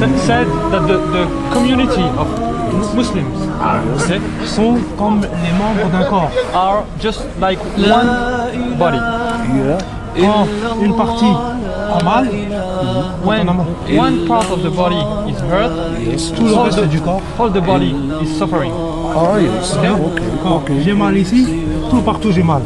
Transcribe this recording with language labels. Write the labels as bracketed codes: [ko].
[en] said that the community of Muslims okay, [fr] sont comme les membres d'un corps. [en] are just like one body. Yeah. [fr] Quand une partie a mal, [en] When one part of the body is hurt, [fr] tout le reste du corps. [en] all the body is suffering. Ah yes. [fr] Quand j'ai mal ici, tout partout j'ai mal.